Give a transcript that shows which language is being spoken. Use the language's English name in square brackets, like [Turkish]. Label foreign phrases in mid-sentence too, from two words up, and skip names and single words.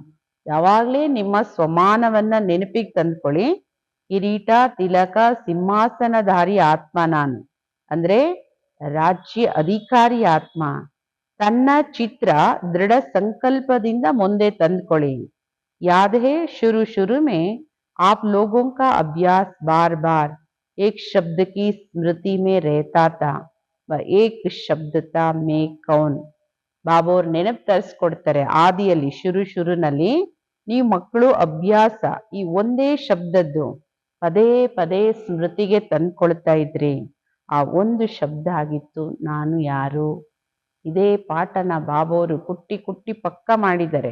[Kannada] ಯಾವಾಗ್ಲೇ ನಿಮ್ಮ ಸ್ವಮಾನವನ್ನ ನೆನಪಿಗೆ ತಂದ್ಕೊಳ್ಳಿ. ಕಿರೀಟ, ತಿಲಕ, ಸಿಂಹಾಸನಧಾರಿ ಆತ್ಮ ನಾನು. ಅಂದ್ರೆ ರಾಜ್ಯ ಅಧಿಕಾರಿ ಆತ್ಮ. ತನ್ನ ಚಿತ್ರ ದೃಢ ಸಂಕಲ್ಪದಿಂದ ಮುಂದೆ ತಂದ್ಕೊಳ್ಳಿ. [Hindi] याद है शुरू शुरू में आप लोगों का अभ्यास बार बार एक शब्द की स्मृति में रहता था. वह एक शब्द था मैं कौन. [Kannada] ಬಾಬೋರ್ ನೆನಪು ತರಿಸ್ಕೊಡ್ತಾರೆ. ಆದಿಯಲ್ಲಿ ಶುರುನಲ್ಲಿ ನೀವು ಮಕ್ಕಳು ಅಭ್ಯಾಸ ಈ ಒಂದೇ ಶಬ್ದದ್ದು ಪದೇ ಪದೇ ಸ್ಮೃತಿಗೆ ತಂದ್ಕೊಳ್ತಾ ಇದ್ರಿ. ಆ ಒಂದು ಶಬ್ದ ಆಗಿತ್ತು ನಾನು ಯಾರು. ಇದೇ ಪಾಠನ ಬಾಬೋರು ಕುಟ್ಟಿ ಕುಟ್ಟಿ ಪಕ್ಕ ಮಾಡಿದ್ದಾರೆ.